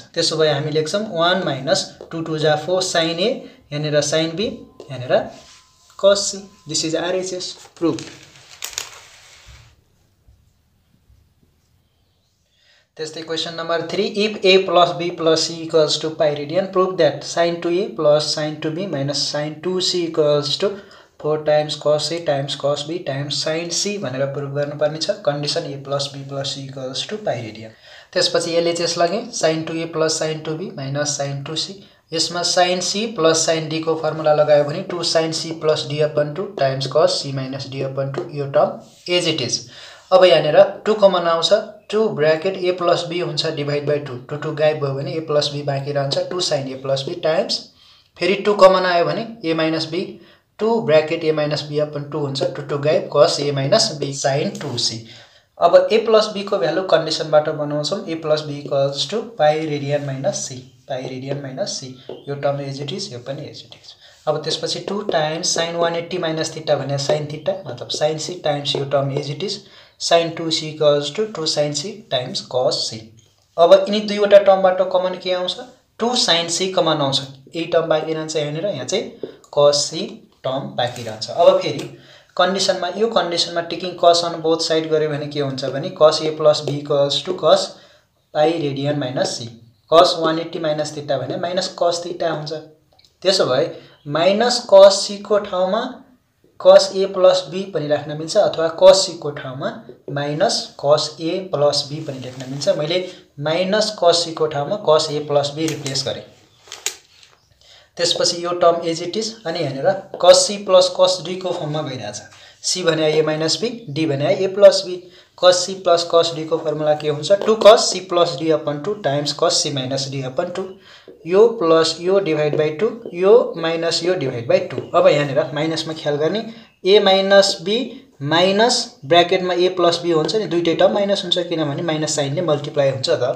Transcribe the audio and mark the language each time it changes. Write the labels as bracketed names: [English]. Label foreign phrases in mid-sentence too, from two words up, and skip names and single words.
[Nepali] त्यसो भए हामी लेख्छौं 1 - 2 2 = 4 sin a, यहाँनिर sin b, यहाँनिर cos c। [English] this is RHS proof. [Nepali] त्यस्तै [English] question number 3, if a + b + c = pi radian, prove that sin 2a + sin 2b - sin 2c = 4 times cos a times cos b times sin c [Nepali] भनेर प्रुभ गर्नुपर्ने छ। कन्डिसन a + b + c = [English] pi radian. [Nepali] त्यसपछि LHS लगे, sin 2a + sin 2b - sin 2c। यसमा sin c + sin d को फर्मुला लगायो भने 2 sin c + d / 2 टाइम्स cos c - d / 2, यो टर्म [English] as it is. [Nepali] अब यहाँनिर 2 कमन आउँछ, 2 ब्र्याकेट a + b हुन्छ [English] divide by 2, [Nepali] 2 2 गायब भयो भने a + b बाँकी रहन्छ, 2 sin a + b टाइम्स फेरि 2 कमन आयो भने a - b, 2 ब्र्याकेट a - b / 2 हुन्छ, 2 2 गायब cos a - b sin 2c। अब a + b को भ्यालु कन्डिसनबाट बनाउँछौं, a + b = [English] pi radian [Nepali] - c, [English] pi radian [Nepali] - c, यो टर्म [English] as it is, [Nepali] यो पनि [English] as it is. [Nepali] अब त्यसपछि 2 टाइम्स sin 180 - θ भने sin θ, मतलब sin c टाइम्स यो टर्म [English] as it is, [Nepali] sin 2c = 2 sin c टाइम्स cos c। अब यिनी दुईवटा टर्मबाट कमन के आउँछ, 2 sin c कमन आउँछ, यही टर्म बाँकी रहन्छ यहाँनिर, यहाँ चाहिँ cos c टर्म बाँकी रहन्छ। अब फेरि कन्डिसनमा, यो कन्डिसनमा [English] taking cos on both side [Nepali] गर्यो भने के हुन्छ भने cos a + b = cos [English] pi radian [Nepali] - c, cos 180 - θ भने माइनस cos θ हुन्छ। त्यसो भए माइनस cos c को ठाउँमा [English] cos a + b [Nepali] पनि राख्न मिल्छ, अथवा cos c को ठाउँमा माइनस cos a + b पनि लेख्न मिल्छ। मैले माइनस cos c को ठाउँमा cos a + b रिप्लेस गरे। त्यसपछि यो टर्म [English] as it is, [Nepali] अनि यहाँनिर cos c + cos d को फर्ममा गइरहेछ, c भने a - b, d भने a + b। cos c + cos d को फर्मुला के हुन्छ, 2 cos c + d / 2 टाइम्स cos c - d / 2, यो प्लस यो [English] divide by 2, [Nepali] यो माइनस यो [English] divide by 2. [Nepali] अब यहाँनिर माइनसमा ख्याल गर्ने, a - b माइनस ब्र्याकेटमा a + b हुन्छ नि, दुईटै टर्म माइनस हुन्छ, किनभने माइनस साइनले मल्टिप्लाई हुन्छ त।